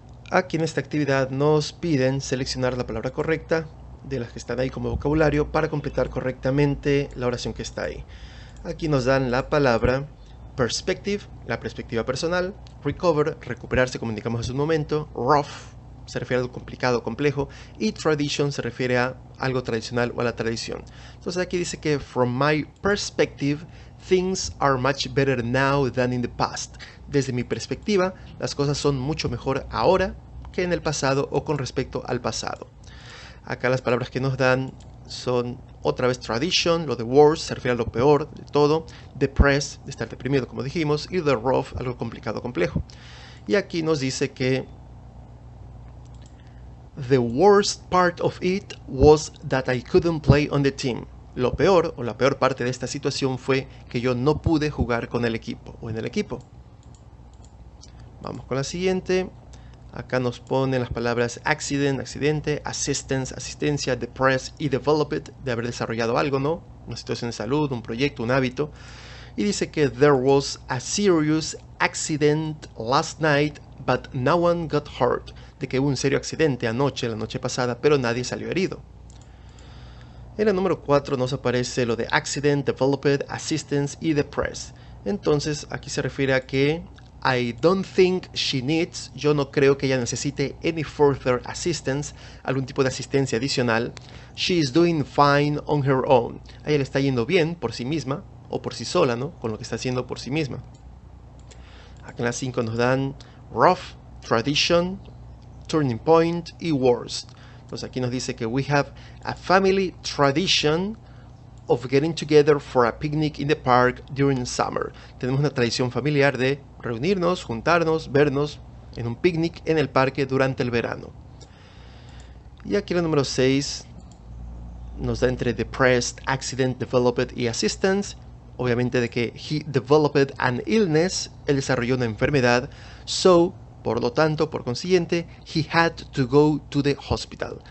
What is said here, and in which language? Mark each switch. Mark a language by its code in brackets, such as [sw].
[es] Aquí en esta actividad nos piden seleccionar la palabra correcta de las que están ahí como vocabulario para completar correctamente la oración que está ahí. Aquí nos dan la palabra perspective, la perspectiva personal, recover, recuperarse como indicamos hace un momento, rough, se refiere a algo complicado, complejo, y tradition se refiere a algo tradicional o a la tradición. Entonces aquí dice que [en] from my perspective, things are much better now than in the past. [es] Desde mi perspectiva, las cosas son mucho mejor ahora que en el pasado o con respecto al pasado. Acá las palabras que nos dan son otra vez tradition, lo de worst se refiere a lo peor de todo, depressed, de estar deprimido como dijimos, y the rough, algo complicado, complejo. Y aquí nos dice que [en] the worst part of it was that I couldn't play on the team. [es] Lo peor o la peor parte de esta situación fue que yo no pude jugar con el equipo o en el equipo. Vamos con la siguiente. Acá nos ponen las palabras accident, accidente, assistance, asistencia, depressed y developed, de haber desarrollado algo, ¿no? Una situación de salud, un proyecto, un hábito. Y dice que [en] there was a serious accident last night, but no one got hurt. [es] De que hubo un serio accidente anoche, la noche pasada, pero nadie salió herido. En el número 4 nos aparece lo de accident, developed, assistance y depressed. Entonces aquí se refiere a que [en] I don't think she needs, [es] yo no creo que ella necesite [en] any further assistance, [es] algún tipo de asistencia adicional. [en] She is doing fine on her own. [es] A ella le está yendo bien por sí misma, o por sí sola, ¿no? Con lo que está haciendo por sí misma. Aquí en la 5 nos dan rough, tradition, turning point y worst. Entonces aquí nos dice que [en] we have a family tradition of getting together for a picnic in the park during summer. [es] Tenemos una tradición familiar de reunirnos, juntarnos, vernos en un picnic en el parque durante el verano. Y aquí el número 6 nos da entre depressed, accident, developed y assistance. Obviamente de que [en] he developed an illness, [es] él desarrolló una enfermedad, [en] so, [es] por lo tanto, por consiguiente, [en] he had to go to the hospital.